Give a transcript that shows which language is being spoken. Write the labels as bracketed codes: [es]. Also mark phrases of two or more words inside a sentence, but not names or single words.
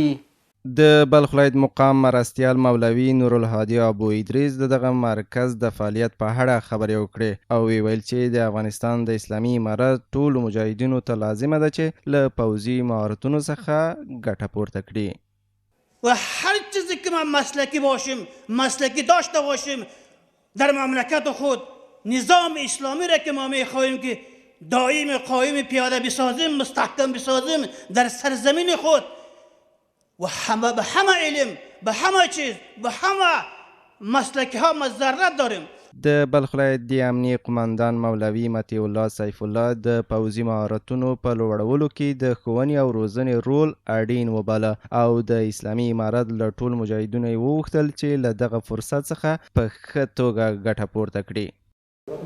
[ps] د بلخ ولایت مقام مرستیال مولوي نورالهادي ابو ادریس دغه مرکز د فعالیت په اړه خبرې وکړې او ویل چې د افغانستان د اسلامي امارت ټولو مجاهدینو ته لازمه ده چې له پوځي مهارتونو څخه ګټه پورته کړي [fa] و هر چیزی که ما مسلکی باشیم، مسلکی داشته باشیم در مملکت خود، نظام اسلامی را که ما میخواهیم که دائم قائم پیاده بسازیم، مستحکم بسازیم در سرزمین خود و همه به همه علم، به همه چیز، به همه مسلکی ها ما ضرورت داریم. [ps] د بلخ ولایت د امنیه قماندان مولوي مطیع الله سیف الله د پوځي مهارتونو په لوړولو کې د ښوونې او روزنې رول اړین وباله او د اسلامي امارت له ټولو مجاهدینو یې وغوښتل چې له دغه فرصت څخه په ښه توګه ګټه پورته کړي.